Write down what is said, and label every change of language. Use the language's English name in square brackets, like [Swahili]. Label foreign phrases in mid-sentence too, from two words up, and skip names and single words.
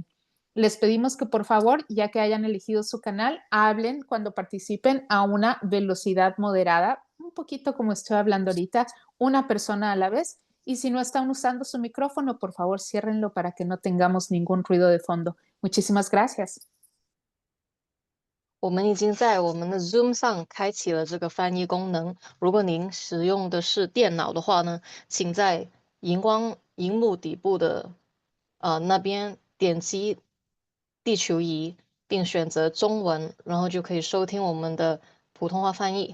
[Spanish] Les pedimos que por favor, ya que hayan elegido su canal, hablen cuando participen a una velocidad moderada, un poquito como estoy hablando ahorita, una persona a la vez. Y si no están usando su micrófono, por favor, ciérrenlo para que no tengamos ningún ruido de fondo. Muchísimas gracias. [Chinese] 我们已经在我们的 Zoom 上开启了这个翻译功能。如果您使用的是电脑的话呢，请在荧幕底部的那边点击地球仪，并选择中文，然后就可以收听我们的普通话翻译。